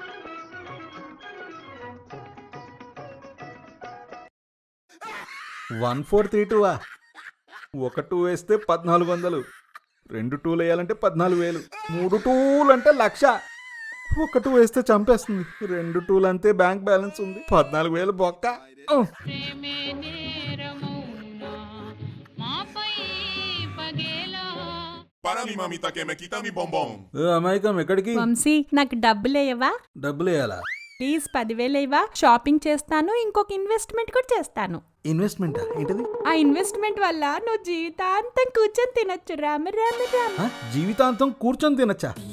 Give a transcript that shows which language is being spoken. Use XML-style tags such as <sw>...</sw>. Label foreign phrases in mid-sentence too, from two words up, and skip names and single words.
<te>$1432. ఒక టూ వేస్తే 1400. 2 టూలు వేయాలంటే 14,000. 3 టూలు అంటే 1,00,000. ఒక టూ వేస్తే చంపేస్తుంది. 2 టూలు అంతే</te> <en>bank balance</en> <te>ఉంది. 14,000 బొక్క.</te> <es>Para mi mamita que me quita mi bombón.</es> <te>అమాయకం, ఎక్కడికి? వంశీ, నాకు డబ్బులేయవా? డబ్బులు వేయాలా? ప్లీజ్ 10,000 ఇవ్వా. షాపింగ్ చేస్తాను, ఇంకొక ఇన్వెస్ట్మెంట్ కూడా చేస్తాను. ఇన్వెస్ట్మెంట్ ఏంటిది? ఆ ఇన్వెస్ట్మెంట్ వల్ల నువ్వు జీవితాంతం కూర్చొని తినొచ్చు. రామ రామ రామ. జీవితాంతం కూర్చొని తినచ్చా?</te>